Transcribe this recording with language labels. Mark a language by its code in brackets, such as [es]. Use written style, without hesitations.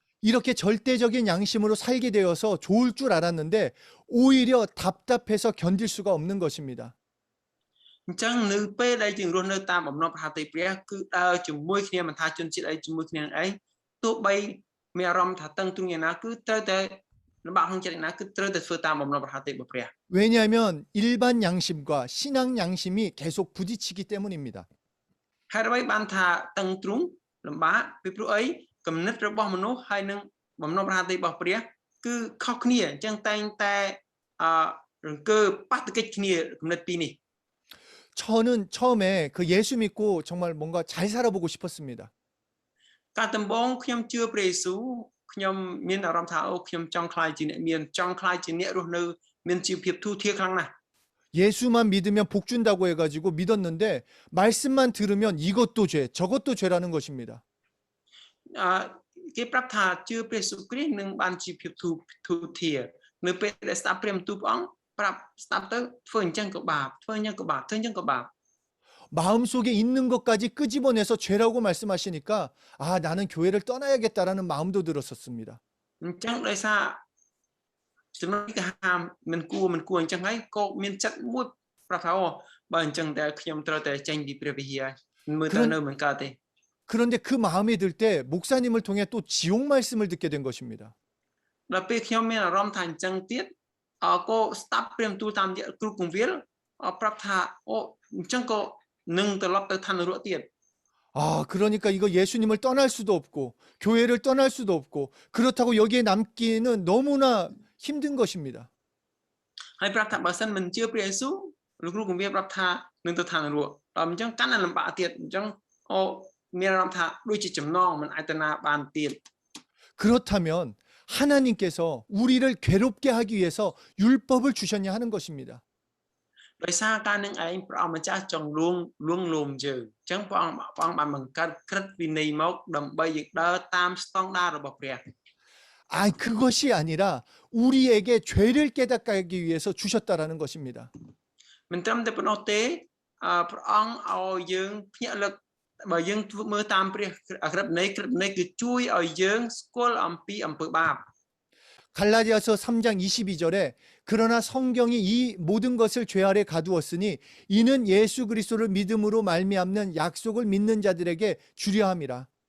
[ko] 이렇게 절대적인 양심으로 살게 되어서 좋을 줄 알았는데 오히려 답답해서 견딜 수가 없는 것입니다. [km] អញ្ចឹងនៅពេលដែលយើងរស់នៅតាមបំណងប្រហារតីព្រះគឺដើរជាមួយគ្នាមិនថាជនជាតិអីជាមួយគ្នានឹងឯងទោះបីមានអារម្មណ៍ថាតឹងទ្រូងយ៉ាងណាគឺត្រូវតែលំបាកក្នុងចិត្តយ៉ាងណាគឺត្រូវតែធ្វើតាមបំណងប្រហារតីរបស់ព្រះ [ko] 왜냐하면 일반 양심과 신앙 양심이 계속 부딪히기 때문입니다. [km] ហេតុអ្វីបានថាតឹងទ្រូងលំបាកពីព្រោះអីគំនិតរបស់មនុស្សហើយនឹងបំណងប្រហារតីរបស់ព្រះគឺខុសគ្នាអញ្ចឹងតែងតែរង្គើប៉ះទង្គិចគ្នាគំនិតពីរនេះ [ko] 저는 처음에 그 예수 믿고 정말 뭔가 잘 살아보고 싶었습니다. [km] ការដំបូងខ្ញុំជឿព្រះយេស៊ូវខ្ញុំមានអារម្មណ៍ថាអូខ្ញុំចង់ខ្លាយជាអ្នកមានចង់ខ្លាយជាអ្នករស់នៅមានជីវភាពទូធាខ្លាំងណាស់ [ko] 예수만 믿으면 복 준다고 해가지고 믿었는데 말씀만 들으면 이것도 죄, 저것도 죄라는 것입니다. [km] គេប្រាប់ថាជឿព្រះយេស៊ូវគ្រីស្ទនឹងបានជីវភាពទូធានៅពេលដែលស្ដាប់ព្រះបន្ទូលព្រះអង្គប្រាប់ស្ដាប់ទៅធ្វើអញ្ចឹងក៏បាបធ្វើអញ្ចឹងក៏បាបធ្វើអញ្ចឹងក៏បាប [ko] 마음속에 있는 것까지 끄집어내서 죄라고 말씀하시니까 아, 나는 교회를 떠나야겠다라는 마음도 들었었습니다. [km] អញ្ចឹងដោយសារចំណុចគេហាមមិនគួរអញ្ចឹងហើយក៏មានចិត្តមួយប្រាប់ថាអូបើអញ្ចឹងតែខ្ញុំត្រូវតែចេញពីព្រះវិហារមើលទៅនៅមិនកើតទេ [ko] 그런데 그 마음이 들 때 목사님을 통해 또 지옥 말씀을 듣게 된 것입니다. [km] ដល់ពេលខ្ញុំមានអារម្មណ៍ថាអញ្ចឹងទៀតក៏ស្ដាប់ព្រះបន្ទូលតាមរយៈគ្រូគង្វាលប្រាប់ថាអូអញ្ចឹងក៏នឹងត្រឡប់ទៅឋាននរកទៀត [ko] 아, 그러니까 이거 예수님을 떠날 수도 없고 교회를 떠날 수도 없고 그렇다고 여기에 남기는 너무나 힘든 것입니다. [km] ហើយប្រាប់ថាបើសិនមិនជឿព្រះយេស៊ូវលោកគ្រូគង្វាលប្រាប់ថានឹងទៅឋាននរកដល់អញ្ចឹងកាន់តែលំបាកទៀតអញ្ចឹងអូមានអារម្មណ៍ថាដូចជាចំណងមិនអាចទៅណាបានទៀត [ko] 그렇다면 하나님께서 우리를 괴롭게 하기 위해서 율법을 주셨냐 하는 것입니다. [km] ដោយសារការនឹងឯងព្រះអង្គម្ចាស់ចង់លួងលោមយើងអញ្ចឹងព្រះអង្គបានបង្កើតក្រឹតវិន័យមកដើម្បីយើងដើរតាមស្តង់ដាររបស់ព្រះ [ko] 아, 그것이 아니라 우리에게 죄를 깨닫게 하기 위해서 주셨다라는 것입니다. [km] មិនត្រឹមតែប៉ុណ្ណោះទេព្រះអង្គឲ្យយើងភ្ញាក់លើកបើយើងធ្វើមើលតាមព្រះក្រឹតវិន័យគឺជួយឲ្យយើងស្គាល់អំពីអំពើបាប [ko] 갈라디아서 3장 22절에 그러나 성경이 이 모든 것을 죄 아래 가두었으니 이는 예수 그리스도를 믿음으로 말미암는 약속을 믿는 자들에게 주려 함이라.